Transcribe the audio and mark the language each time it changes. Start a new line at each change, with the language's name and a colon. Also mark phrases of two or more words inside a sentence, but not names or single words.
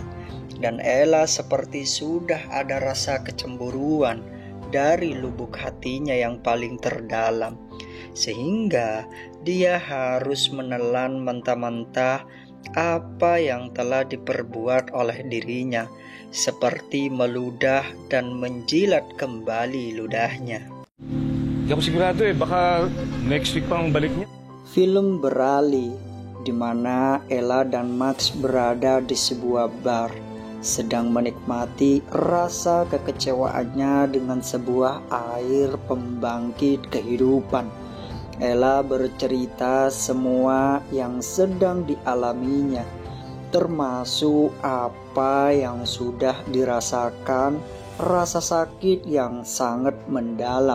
Indonesian: Dan Ella seperti sudah ada rasa kecemburuan dari lubuk hatinya yang paling terdalam, sehingga dia harus menelan mentah-mentah apa yang telah diperbuat oleh dirinya, seperti meludah dan menjilat kembali ludahnya.
Filipino: Hindi ako sigurado baka
English: next week
Filipino: pang balik niya.
Indonesian: Film beralih di mana Ella dan Max berada di sebuah bar, sedang menikmati rasa kekecewaannya dengan sebuah air pembangkit kehidupan. Ella bercerita semua yang sedang dialaminya, termasuk apa yang sudah dirasakan, rasa sakit yang sangat mendalam.